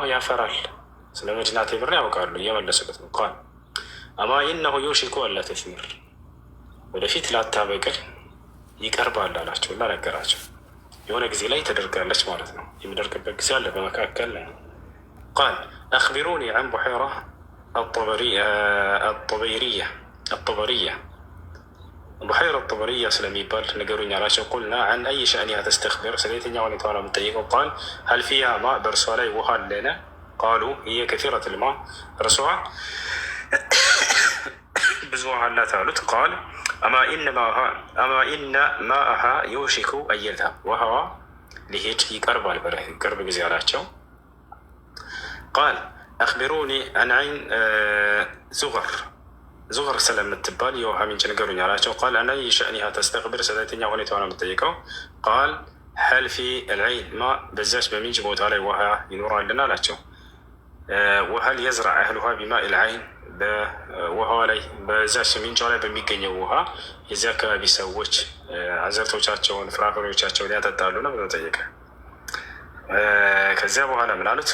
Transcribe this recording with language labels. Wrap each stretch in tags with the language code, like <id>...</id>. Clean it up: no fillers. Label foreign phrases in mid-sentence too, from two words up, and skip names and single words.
<am>ያፈራል። ስለ መዲና ቴምር ያውቃሉ እየመለሱለት ነው።</am> <ar>قال أما إنه يوشك ألا تثمر</ar> <am>ወደፊት ላታበቅል ይቀርባል አላቸው እና ነገራቸው። የሆነ ጊዜ ላይ ተደርጋለች ማለት ነው። የሚደርግበት ጊዜ አለ በመካከል።</am> <ar>قال أخبروني عن بحيرة الطبرية بحيرة الطبرية</ar> <am>ስለሚባል ንገሩኝ አላቸው።</am> <ar>قلنا عن أي شأنها تستخبر</ar> <am>ስለየትኛው ሁኔታዋ ነው የምትጠይቀው?</am> <ar>قال هل فيها ماء</ar> <am>በእርሷ ላይ ውሃ አለን?</am> <ar>قالوا هي كثيرة الماء</ar> <am>እርሷ ብዙ ውሃ አላት አሉት።</am> <ar>قال أما إن ماءها يوشك أن يذهب</ar> <am>ውሃዋ ሊሄድ ይቀርባል ቅርብ ጊዜ አላቸው።</am> <ar>قال أخبروني عن عين زغر</ar> <am>ስለምትባል የውሃ ምንጭ ንገሩኝ አላቸው።</am> <ar>قال عن أي شأنها تستخبر</ar> <am>ስለየትኛው ሁኔታዋ ነው የምትጠይቀው?</am> <ar>قال هل في العين ماء</ar> <am>በዛች በምንጭ ቦታ ላይ ውሃ ይኖራልን አላቸው።</am> <ar>وهل يزرع أهلها بماء العين</ar> <am>በውሃዋ ላይ በዛች ምንጫ ላይ በሚገኘው ውሃ የዚህ አካባቢ ሰዎች አዘርቶቻቸውን ፍራፍሬዎቻቸውን ያጠጣሉ ነው ብሎ ጠየቀ። ከዚያ በኋላ ምን አሉት?</am>